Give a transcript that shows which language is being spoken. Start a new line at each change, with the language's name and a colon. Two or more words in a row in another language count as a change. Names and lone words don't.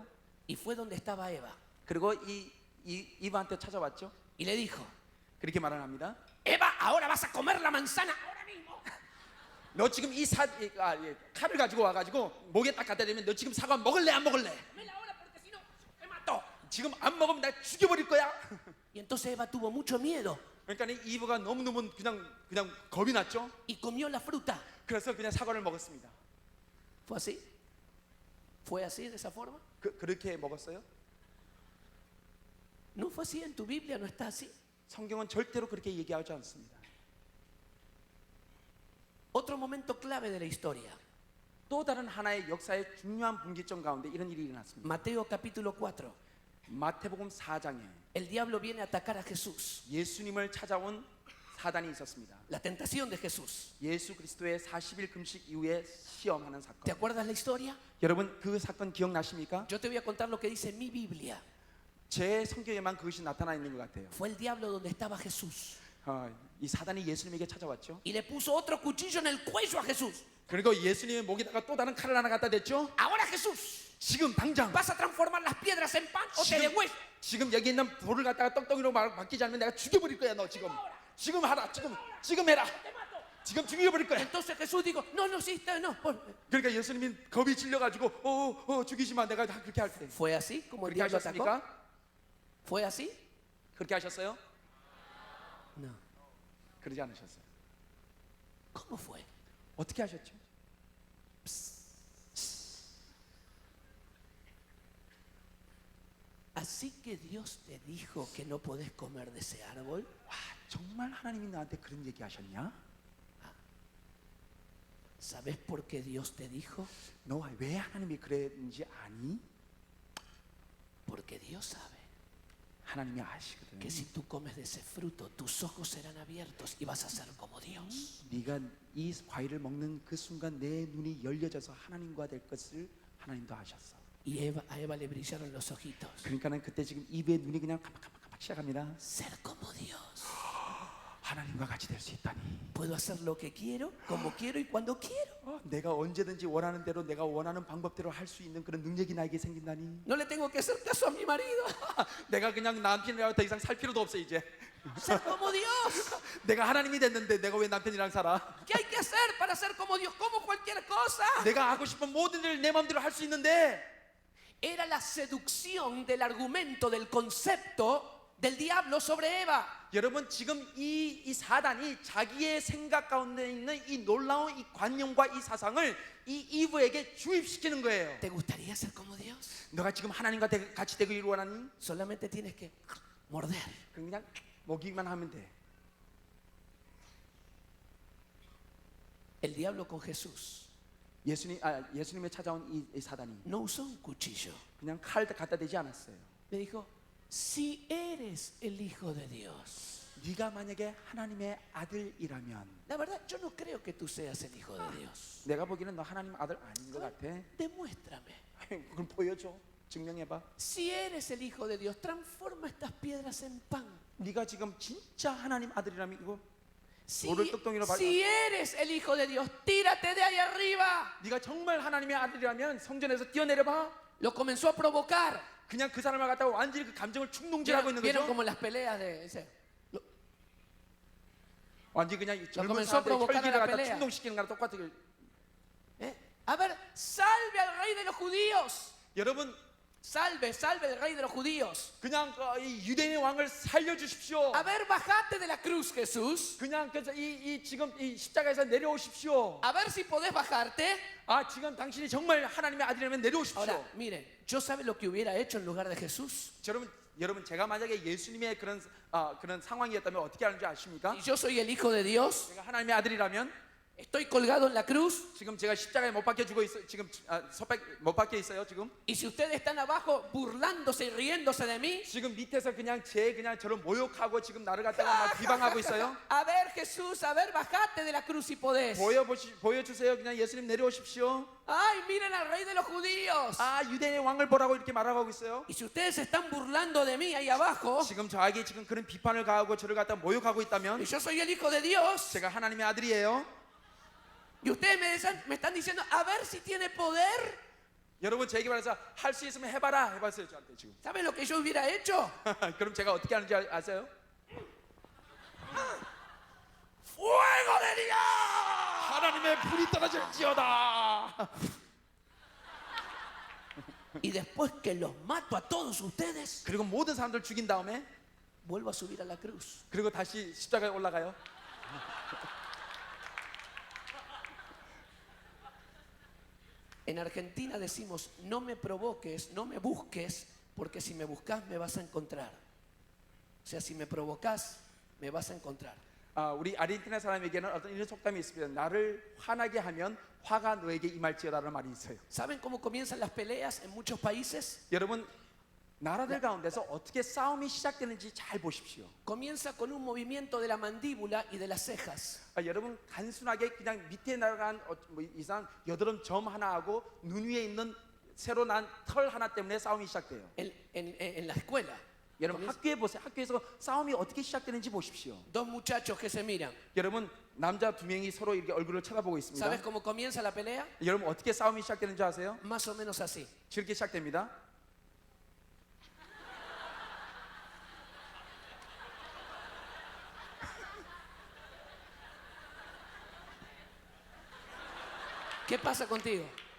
Spanish: Y fue donde estaba Eva.
Korean: 그리고 이브한테 찾아왔죠.
Spanish: Y le dijo,
Korean: 그렇게 말을 합니다.
Spanish: Eva, ahora vas a comer la manzana ahora mismo.
Korean: 너 지금 칼을 가지고 와가지고 목에 딱 갖다 대면 너 지금 사과 먹을래 안 먹을래?
Spanish: Comela ahora porque si no, te mato.
Korean: 지금 안 먹으면 내가 죽여버릴 거야.
Spanish: Y entonces Eva tuvo mucho miedo
Korean: 그러니까 이브가 너무너무 그냥 겁이 났죠.
Spanish: y comió la fruta.
Korean: 그래서 그냥 사과를 먹었습니다.
Spanish: ¿Fue así? ¿Fue así de esa forma?
Korean: 그렇게 먹었어요?
Spanish: ¿No fue así en tu Biblia? ¿No está así?
Korean: 성경은 절대로 그렇게 얘기하지 않습니다.
Spanish: Otro momento clave de la historia.
Korean: 또 다른 하나의 역사의 중요한 분기점 가운데 이런 일이 일어났습니다.
Spanish: Mateo capítulo 4.
Korean: 마태복음 4장에
Spanish: El diablo viene a atacar a Jesús.
Korean: 예수님을 찾아온 사단이 있었습니다.
Spanish: La tentación de Jesús.
Korean: 예수 그리스도의 40일 금식 이후에 시험하는
Spanish: ¿Te
Korean: 사건.
Spanish: acuerdas la historia?
Korean: 여러분 그 사건 기억나십니까?
Spanish: Yo te voy a contar lo que dice mi Biblia.
Korean: 제 성경에만 그것이 나타나 있는 것 같아요.
Spanish: Fue el diablo donde estaba Jesús.
Korean: 이 사단이 예수님에게 찾아왔죠.
Spanish: Y le puso otro cuchillo en el cuello a Jesús.
Korean: 그리고 예수님의 목에다가 또 다른 칼을 하나 갖다 댔죠.
Spanish: Ahora Jesús,
Korean: 지금 당장
Spanish: ¿vas a transformar las piedras en pan o te degüello?
Korean: 지금 여기 있는 돌을 갖다가 떡덩이로 바뀌지 않으면 내가 죽여버릴 거야. 너 지금 하라. 지금 해라. 지금 죽여버릴 거야.
Spanish: Entonces Jesús dijo, no, sí, está, no.
Korean: 그러니까 예수님이 겁이 질려가지고 죽이지 마. 내가 다 그렇게 할게.
Spanish: ¿Fue así como el
Korean: 그렇게
Spanish: diablo atacó?
Korean: 하셨습니까?
Spanish: ¿Fue así?
Korean: 그렇게 하셨어요?
Spanish: No.
Korean: 그러지 않으셨어요.
Spanish: ¿Cómo fue?
Korean: 어떻게 하셨죠?
Spanish: Así que Dios te dijo que no podés comer de ese árbol.
Korean: 와, 정말 하나님이 나한테 그런 얘기 하셨냐?
Spanish: ¿Sabes por qué Dios te dijo?
Korean: 너 왜 하나님이 그랬는지 아니?
Spanish: Porque Dios sabe
Korean: 하나님이 아시거든.
Spanish: que si tú comes de ese fruto, tus ojos serán abiertos y vas a ser como Dios.
Korean: 네가 이 과일을 먹는 그 순간 내 눈이 열려져서 하나님과 될 것을 하나님도 아셨어.
Spanish: Y a Eva le brillaron los ojitos.
Korean: 그러니까는 그때 지금 입에 눈이 그냥 깜빡깜빡 시작합니다.
Spanish: Ser como Dios.
Korean: 하나님과 같이 될 수 있다니.
Spanish: Puedo hacer lo que quiero, como quiero y cuando quiero.
Korean: 내가 언제든지 원하는 대로 내가 원하는 방법대로 할 수 있는 그런 능력이 나에게 생긴다니.
Spanish: No le tengo que hacer caso a mi marido.
Korean: 내가 그냥 남편이랑 더 이상 살 필요도 없어 이제.
Spanish: Ser como Dios.
Korean: 내가 하나님이 됐는데 내가 왜 남편이랑 살아?
Spanish: ¿Qué hay que hacer para ser como Dios? Como cualquier cosa.
Korean: 내가 하고 싶은 모든 일을 내 마음대로 할 수 있는데.
Spanish: Era la seducción del argumento, del concepto del diablo sobre Eva.
Korean: 여러분 지금 이 사단이 자기의 생각 가운데 있는 이 놀라운 이 관념과 이 사상을 이 이브에게 주입시키는 거예요.
Spanish: ¿Te gustaría ser como Dios?
Korean: 너가 지금 하나님과 같이 되기를 원하니?
Spanish: Solamente tienes que morder.
Korean: 그냥 먹이기만 하면 돼.
Spanish: El diablo con Jesús
Korean: 예수님의 찾아온 이 사단이
Spanish: no usó un cuchillo.
Korean: 그냥 칼 갖다 대지 않았어요.
Spanish: Le dijo, si eres el Hijo de Dios.
Korean: 네가 만약에 하나님의 아들이라면,
Spanish: La verdad, yo no creo que tú seas el Hijo de Dios.
Korean: 내가 보기에는 너 하나님 아들 아닌 것 같아.
Spanish: Demuéstrame.
Korean: 그럼 보여줘. 증명해봐.
Spanish: Si eres el Hijo de Dios, transforma estas piedras en pan.
Korean: 네가 지금 진짜 하나님 아들이라면 이거
Spanish: Si,
Korean: 돌을 떡덩이로 밟아.
Spanish: si eres el Hijo de Dios, tírate de ahí arriba.
Korean: 네가 정말 하나님의 아들이라면 성전에서 뛰어내려봐.
Spanish: Lo comenzó a provocar.
Korean: 그냥 그 사람을 갖다가 완전히 그 감정을 충동질하고 있는
Spanish: ¿Vieron
Korean: 거죠.
Spanish: como en las peleas de ese?
Korean: 완전히 그냥 이 젊은
Spanish: comenzó a
Korean: 사람들의
Spanish: provocar
Korean: 혈기를
Spanish: la
Korean: 갖다
Spanish: pelea.
Korean: 충동시키는 거랑 똑같은 거예요.
Spanish: A ver, salve al rey de los judíos.
Korean: 여러분
Spanish: Salve, salve al rey de los judíos.
Korean: 그냥 이 유대인의 왕을 살려주십시오.
Spanish: A ver, bajate de la cruz, Jesús.
Korean: 그냥 그래서 이 지금 이 십자가에서 내려오십시오.
Spanish: A ver si podés bajarte.
Korean: 지금 당신이 정말 하나님의 아들이라면 내려오십시오.
Spanish: Ahora, miren, yo sabe lo que hubiera hecho en lugar de Jesús.
Korean: 여러분 제가 만약에 예수님의 그런 상황이었다면 어떻게 하는지 아십니까?
Spanish: Si yo soy el Hijo de Dios,
Korean: 제가 하나님의 아들이라면
Spanish: estoy colgado en la cruz.
Korean: 지금 제가 십자가에 못 박혀 죽어 있어. 지금 못 박혀 있어요. 지금.
Spanish: Y si ustedes están abajo burlándose y riéndose de mí.
Korean: 지금 밑에서 그냥 저를 모욕하고 지금 나를 갖다가 막 비방하고 있어요.
Spanish: A ver, Jesús, a ver, bajate de la cruz si podés.
Korean: 보여주세요. 그냥 예수님 내려오십시오.
Spanish: Ay, miren al rey de los judíos.
Korean: 유대인의 왕을 보라고 이렇게 말하고 있어요.
Spanish: Y si ustedes se están burlando de mí ahí abajo,
Korean: 지금 저에게 지금 그런 비판을 가하고 저를 갖다 모욕하고 있다면
Spanish: y yo soy el Hijo de Dios,
Korean: 제가 하나님의 아들이에요.
Spanish: y ustedes me están diciendo, a ver si tiene poder.
Korean: 여러분 제게 말해서 할 수 있으면 해봐라 해봤어요 저한테 지금.
Spanish: ¿Saben lo que yo hubiera hecho?
Korean: 그럼 제가 어떻게 하는지 아세요?
Spanish: ¡Fuego de Dios!
Korean: 하나님의 불이 떨어질지어다.
Spanish: Y después que los mato a todos ustedes,
Korean: 그리고 모든 사람들 죽인 다음에
Spanish: vuelvo a subir a la cruz.
Korean: 그리고 다시 십자가에 올라가요.
Spanish: En Argentina decimos, no me provoques, no me busques, porque si me buscas me vas a encontrar. O sea, si me provocas, me vas a encontrar.
Korean: 우리 아르헨티나 사람에게는 어떤 이런 속담이 있습니다. 나를 화나게 하면 화가 너에게 임할지어다라는 말이 있어요.
Spanish: ¿Saben cómo comienzan las peleas en muchos países?
Korean: 여러분 나라들 가운데서 어떻게 싸움이 시작되는지 잘 보십시오.
Spanish: Comienza con un movimiento de la mandíbula y de las cejas.
Korean: 여러분 단순하게 그냥 밑에 나간 이상 여드름 점 하나하고 눈 위에 있는 새로 난 털 하나 때문에 싸움이 시작돼요.
Spanish: En la escuela,
Korean: 여러분 학교에 보세요. 학교에서 싸움이 어떻게 시작되는지 보십시오.
Spanish: dos muchachos que se miran.
Korean: 여러분 남자 두 명이 서로 이렇게 얼굴을 쳐다보고 있습니다.
Spanish: ¿Sabes cómo comienza la pelea?
Korean: 여러분 어떻게 싸움이 시작되는지 아세요?
Spanish: Más o menos así.
Korean: 이렇게 시작됩니다.
Spanish: ¿Qué pasa contigo?